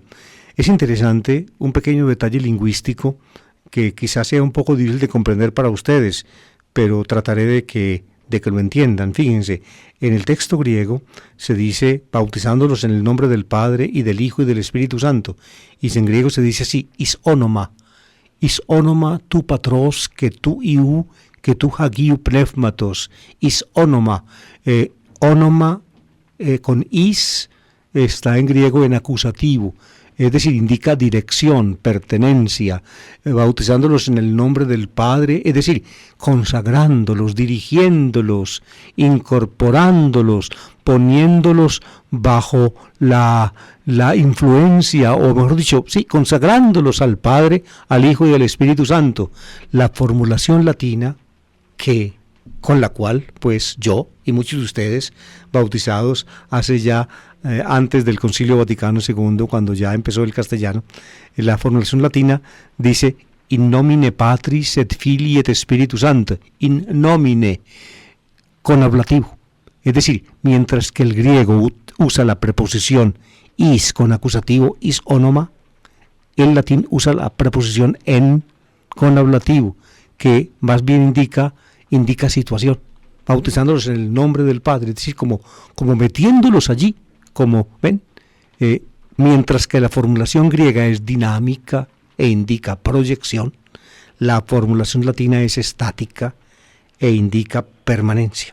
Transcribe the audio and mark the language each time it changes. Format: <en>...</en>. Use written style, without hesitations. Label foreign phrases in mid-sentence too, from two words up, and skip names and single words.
<es>Es interesante un pequeño detalle lingüístico que quizás sea un poco difícil de comprender para ustedes, pero trataré de que lo entiendan. Fíjense, en el texto griego se dice bautizándolos en el nombre del Padre y del Hijo y del Espíritu Santo, y en griego se dice así,</es> <el>εἰς ὄνομα τοῦ πατρὸς καὶ τοῦ υἱοῦ καὶ τοῦ ἁγίου πνεύματος, εἰς ὄνομα.</el> <es>Onoma con is está en griego en acusativo. es decir, indica dirección, pertenencia, bautizándolos en el nombre del Padre, es decir, consagrándolos, dirigiéndolos, incorporándolos, poniéndolos bajo la influencia, o mejor dicho, sí, consagrándolos al Padre, al Hijo y al Espíritu Santo. La formulación latina con la cual, pues yo y muchos de ustedes, bautizados hace ya antes del Concilio Vaticano II, cuando ya empezó el castellano, la formulación latina dice</es> <la>in nomine Patris et Filii et Spiritus Sancti, in nomine,</la> <es>con ablativo. Es decir, mientras que el griego usa la preposición is con acusativo,</es> <el>εἰς ὄνομα,</el> <es>el latín usa la preposición en con ablativo, que más bien indica situación, bautizándolos en el nombre del Padre, es decir, como metiéndolos allí, como ven, mientras que la formulación griega es dinámica e indica proyección, la formulación latina es estática e indica permanencia.</es>